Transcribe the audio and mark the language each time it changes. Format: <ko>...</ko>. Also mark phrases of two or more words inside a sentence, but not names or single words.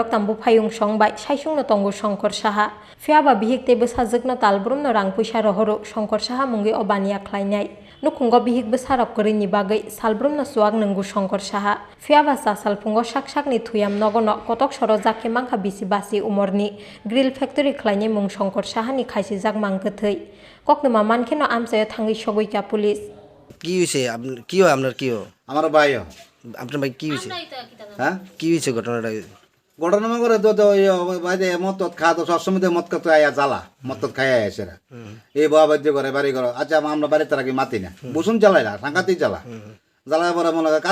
<trp>ताम्बु फायुं संबाय साइसुंनो तंगो शंकर साहा फियाबा बिहिक ते बुसाजोगनो तालब्रमनो रां पैसा रहरो शंकर साहा मुंगै अबानिया खालायनाय नुखुंगो बिहिक बुसारक करिनि बागै सालब्रमनो सुवाक नोंगो शंकर साहा फियाबा सा सालफुंगो साकसाकनि थुयाम नगनो कतक सर जाके मांखा बिसि बासि उमरनि ग्रिल फैक्टरि खालायनाय मुं शंकर साहानि खायसे जाक मांखोथै ककनमा मानखेनो आमसायो थांगै सगैका पुलिश</trp> <bn>কি হয়েছে কি হয় আপনার কি হয় আমার ভাই আপনার ভাই কি হয়েছে হ্যাঁ কি হয়েছে ঘটনাটা ঘটনা করে তো ভাই মদ খা তো সবসময় তো মদ খাতে আয়া জ্বালা মদ খাই আসে এই বাবা বাদ্য করে বাড়ি করো আচ্ছা আমরা বাড়িতে রাখি মাতি না বসুন জ্বালাই না সাংঘাতিক জ্বালা জ্বালায় পরে মনে করে</bn>